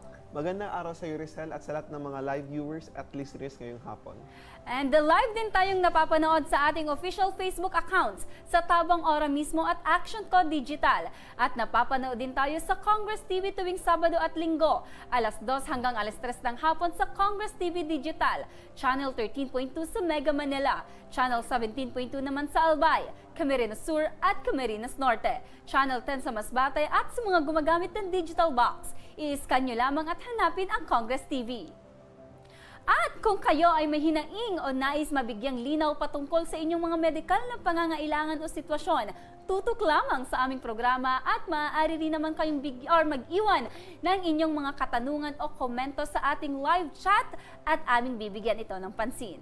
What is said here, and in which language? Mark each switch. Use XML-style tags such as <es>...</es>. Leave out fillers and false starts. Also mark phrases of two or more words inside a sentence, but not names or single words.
<tl>Magandang araw sa iyo, Rizal, at sa lahat ng mga</tl> <en>live viewers</en> <tl>at listeners ngayong hapon. And live din tayong napapanood sa ating</tl> <en>official Facebook accounts</en> <tl>sa Tabang Ora mismo at Action Co Digital. At napapanood din tayo sa Congress TV tuwing Sabado at Linggo, alas 2 hanggang alas 3 ng hapon sa Congress TV Digital, Channel 13.2 sa Mega Manila, Channel 17.2 naman sa Albay, Camarines Sur at Camarines Norte, Channel 10 sa Masbate at sa mga gumagamit ng</tl> <en>digital box.</en> <tl>I-scan nyo lamang at hanapin ang Congress TV. At kung kayo ay may hinaing o nais mabigyang linaw patungkol sa inyong mga medikal na pangangailangan o sitwasyon, tutok lamang sa aming programa at maaari rin naman kayong mag-iwan ng inyong mga katanungan o komento sa ating</tl> <en>live chat</en> <tl>at aming bibigyan ito ng pansin.</tl>